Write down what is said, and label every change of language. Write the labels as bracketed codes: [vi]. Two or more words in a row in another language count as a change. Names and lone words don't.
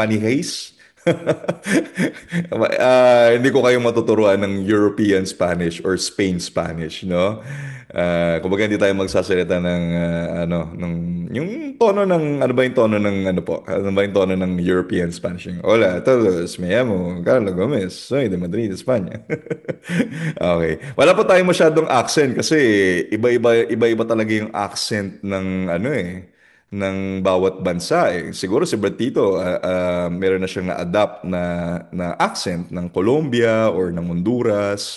[tl] Money Heist? Hindi ko kayo matuturuan ng [en] European Spanish or Spain Spanish, [tl] no? Kumbaga hindi tayo magsasalita ng ano, yung tono ng ano ba yung tono ng ano po? Ano ba yung tono ng [en] European Spanish? [es] Hola, todos, me llamo Carlo Gomez, soy de Madrid, España. [tl] Okay. Wala pa tayong masyadong accent kasi iba-iba talaga yung accent ng ano ng bawat bansa eh. Siguro si Brad Tito, meron na siyang na-adapt na accent ng Colombia or ng Honduras.